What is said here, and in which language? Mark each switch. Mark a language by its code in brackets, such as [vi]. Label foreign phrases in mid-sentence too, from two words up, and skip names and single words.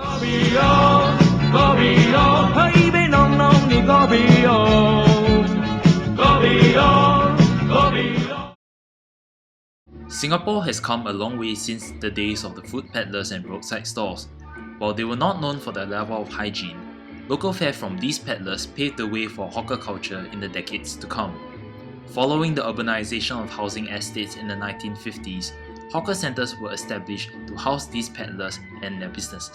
[en] Kopi-o, Kopi-o, baby, no, no, ni Kopi-o, Kopi-o, Kopi-o. Singapore has come a long way since the days of the food peddlers and roadside stalls. While they were not known for their level of hygiene, local fare from these peddlers paved the way for hawker culture in the decades to come. Following the urbanization of housing estates in the 1950s, hawker centers were established to house these peddlers and their businesses.